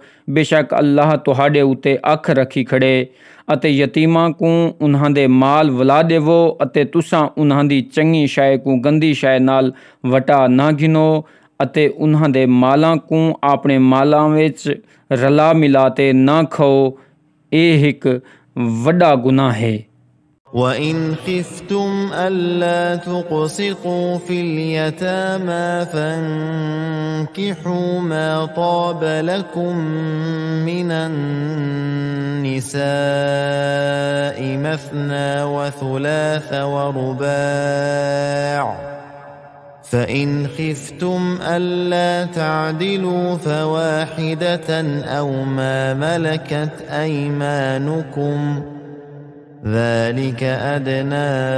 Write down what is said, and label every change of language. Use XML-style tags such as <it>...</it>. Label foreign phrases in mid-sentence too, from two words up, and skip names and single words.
<skr>ਬੇਸ਼ੱਕ ਅੱਲਾਹ ਤੁਹਾਡੇ ਉੱਤੇ ਅੱਖ ਰੱਖੀ ਖੜੇ ਅਤੇ ਯਤੀਮਾਂ ਨੂੰ ਉਹਨਾਂ ਦੇ ਮਾਲ ਵਲਾ ਦੇਵੋ ਅਤੇ ਤੁਸਾਂ ਉਹਨਾਂ ਦੀ ਚੰਗੀ ਸ਼ੈ ਨੂੰ ਗੰਦੀ ਸ਼ੈ ਨਾਲ ਵਟਾ ਨਾ ਗਿਨੋ ਅਤੇ ਉਹਨਾਂ ਦੇ ਮਾਲਾਂ ਨੂੰ ਆਪਣੇ ਮਾਲਾਂ ਵਿੱਚ ਰਲਾ ਮਿਲਾ ਤੇ ਨਾ ਖਾਓ। ਇਹ ਇੱਕ ਵੱਡਾ ਗੁਨਾਹ ਹੈ।</skr> <ar>وَإِنْ خِفْتُمْ أَلَّا تُقْسِطُوا فِي الْيَتَامَى فَانكِحُوا مَا طَابَ لَكُم مِّنَ النِّسَاءِ مَثْنَى وَثُلَاثَ وَرُبَاعَ فَإِنْ خِفْتُمْ أَلَّا تَعْدِلُوا فَوَاحِدَةً أَوْ مَا مَلَكَتْ أَيْمَانُكُمْ ذلك أدنى</ar>